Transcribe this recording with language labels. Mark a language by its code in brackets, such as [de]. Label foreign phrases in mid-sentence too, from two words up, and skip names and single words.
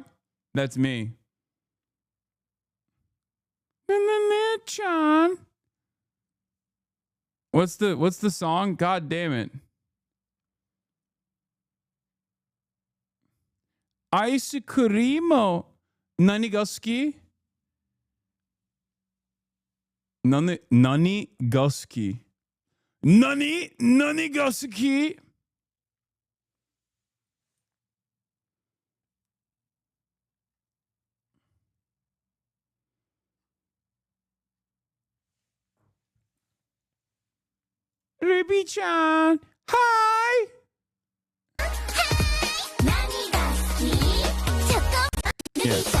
[en] That's me. Chan. What's the song? God damn it. Ice cream. [ja] Nani ga suki? Nani ga suki? Nani ga suki? [en] Ruby-chan, hi. Yeah.